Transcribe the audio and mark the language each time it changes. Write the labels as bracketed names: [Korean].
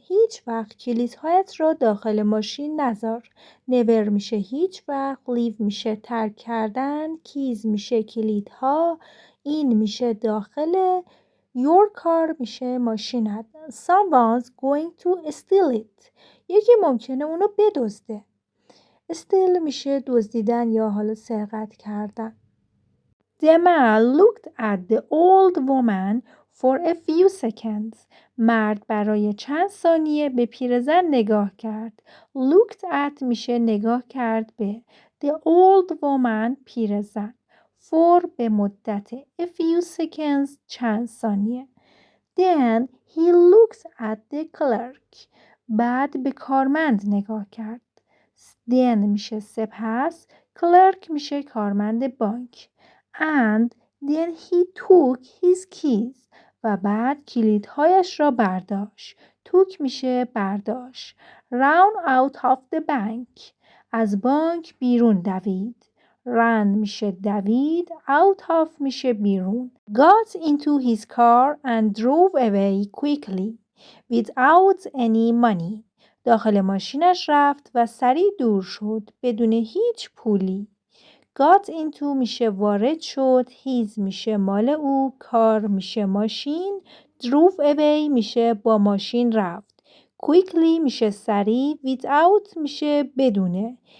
[Persian] هیچ وقت کلیدهایت را داخل ماشین نذار. Never میشه هیچ وقت، leave میشه ترک کردن، keys میشه کلیدها، in میشه داخل، your car میشه ماشینت. [English] Someone's going to steal it. [Persian] یکی ممکنه اونو بدزده. steal میشه دزدیدن یا حالا سرقت کردن. [English] The man looked at the old woman for a few seconds. [Persian] مرد برای چند ثانیه به پیرزن نگاه کرد. [English] Looked at [Persian] میشه نگاه کرد به. [English] The old woman پیرزن. [Persian] For به مدت. [English] A few seconds [Persian] چند ثانیه. [English] Then he looked at the clerk. [Persian] بعد به کارمند نگاه کرد. Then میشه سپس. Clerk میشه کارمند بانک. [English] And then he took his keys. [Persian] و بعد کلیدهایش را برداشت. took میشه برداشت. [English] Ran out of the bank. [Persian] از بانک بیرون دوید. ran میشه دوید. out of میشه بیرون. [English] got into his car and drove away quickly without any money. [Persian] داخل ماشینش رفت و سریع دور شد بدون هیچ پولی. [English] got into [Persian] میشه وارد شد. his میشه مال او. کار میشه ماشین. [English] drove away [Persian] میشه با ماشین رفت. quickly میشه سریع. without میشه بدونه.